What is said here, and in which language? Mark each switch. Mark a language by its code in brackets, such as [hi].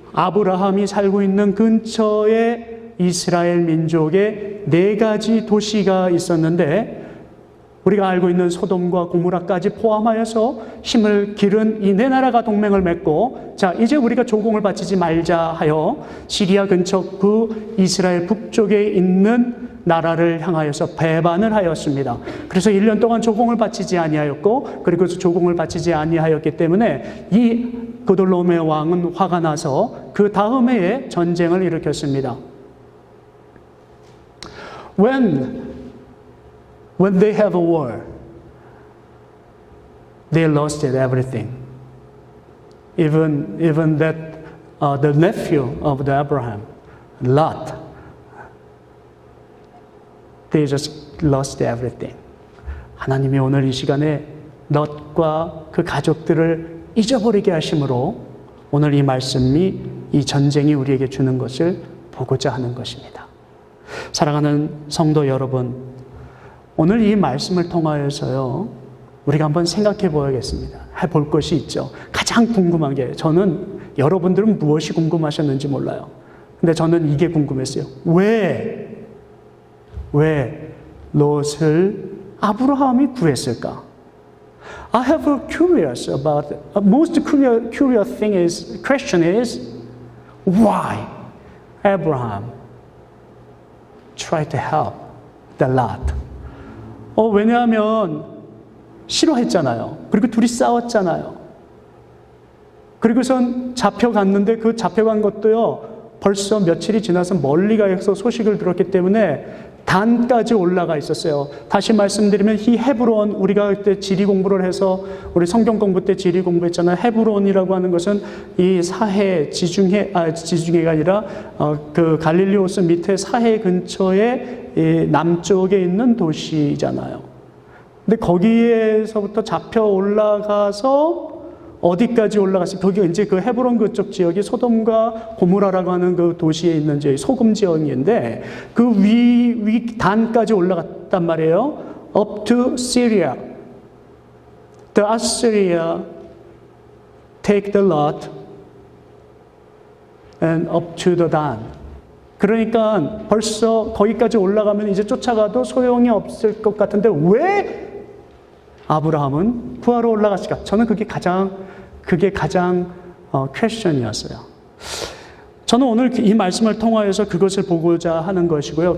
[ko] 아브라함이 살고 있는 근처에 이스라엘 민족의 4가지 도시가 있었는데 우리가 알고 있는 소돔과 고모라까지 포함하여서 힘을 기른 이 4나라가 동맹을 맺고 자 이제 우리가 조공을 바치지 말자 하여 시리아 근처 그 이스라엘 북쪽에 있는 나라를 향하여서 배반을 하였습니다. 그래서 1년 동안 조공을 바치지 아니하였고 그리고 조공을 바치지 아니하였기 때문에 이 그돌롬의 왕은 화가 나서 그 다음 해에 전쟁을 일으켰습니다. [en] When they have a war, they lost everything. Even that the nephew of the Abraham, Lot, they just lost everything. [ko] 하나님이 오늘 이 시간에 롯과 그 가족들을 잊어버리게 하심으로 오늘 이 말씀이 이 전쟁이 우리에게 주는 것을 보고자 하는 것입니다. 사랑하는 성도 여러분, 오늘 이 말씀을 통하여서요, 우리가 한번 생각해 보야겠습니다. 해볼 것이 있죠. 가장 궁금한 게, 저는 여러분들은 무엇이 궁금하셨는지 몰라요. 근데 저는 이게 궁금했어요. 왜 롯을 아브라함이 구했을까? [en] I have a curious about, most curious question is, why Abraham tried to help the Lot? [ko] 왜냐하면 싫어했잖아요. 그리고 둘이 싸웠잖아요. 그리고선 잡혀갔는데 그 잡혀간 것도요, 벌써 며칠이 지나서 멀리 가서 소식을 들었기 때문에 단까지 올라가 있었어요. 다시 말씀드리면 이 헤브론, 우리가 그때 지리 공부를 해서 우리 성경 공부 때 지리 공부했잖아요. 헤브론이라고 하는 것은 이 사해 지중해가 아니라 그 갈릴리오스 밑에 사해 근처에 이 남쪽에 있는 도시잖아요. 근데 거기에서부터 잡혀 올라가서 어디까지 올라갔어요? 거기가 이제 그 헤브론 그쪽 지역이 소돔과 고모라라고 하는 그 도시에 있는 소금 지역인데 그 위 단까지 올라갔단 말이에요. [en] Up to Syria. The Assyria take the lot and up to the Dan. [ko] 그러니까 벌써 거기까지 올라가면 이제 쫓아가도 소용이 없을 것 같은데 왜 아브라함은 구하러 올라갔을까? 저는 그게 가장 퀘스천이었어요. 저는 오늘 이 말씀을 통하여서 그것을 보고자 하는 것이고요.